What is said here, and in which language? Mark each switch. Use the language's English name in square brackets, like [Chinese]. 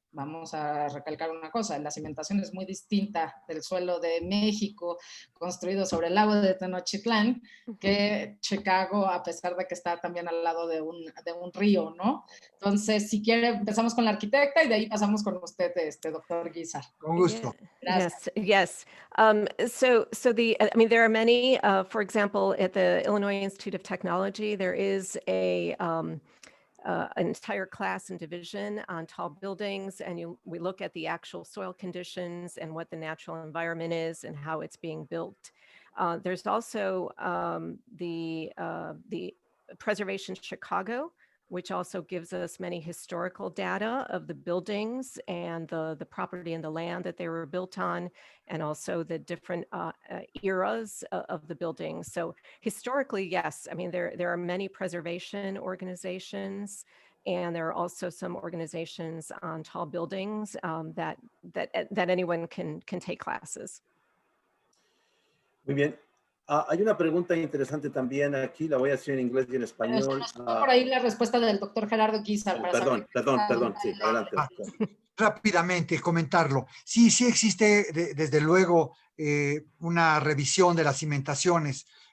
[Spanish] vamos a recalcar una cosa, la cimentación es muy distinta del suelo de México, construido sobre el lago de Tenochtitlán, que Chicago, a pesar de que está también al lado de un río, ¿no? Entonces, si quiere, empezamos con la arquitecta y de ahí pasamos con usted, doctor Guizar. Con gusto. Gracias. [English] Yes. I mean, there are many. For example, at the Illinois Institute of Technology, there is an entire class and division on tall buildings, and we look at the actual soil conditions and what the natural environment is and how it's being built. There's also the Preservation Chicago, which also gives us many historical data of the buildings and the property and the land that they were built on, and also the different eras of the buildings. So historically, yes, I mean, there are many preservation organizations, and there are also some organizations on tall buildings that anyone can take classes. [Spanish] Muy bien. Hay una pregunta interesante también aquí, la voy a hacer en inglés y en español. Por ahí la respuesta del doctor Gerardo Guizar. Perdón, sí, adelante. Rápidamente comentarlo. Sí existe desde luego una revisión de las cimentaciones.